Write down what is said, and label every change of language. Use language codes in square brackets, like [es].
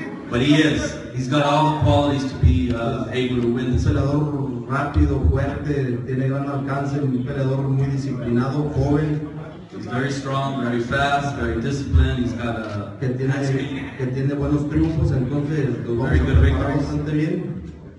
[en] But he is. He's got all the qualities to be able to win this fight. [es] Peleador rápido, fuerte, tiene gran alcance, un peleador muy disciplinado, joven. [en] He's very strong, very fast, very disciplined. He's got a [es] que tiene buenos triunfos, entonces los vamos a preparar bastante bien.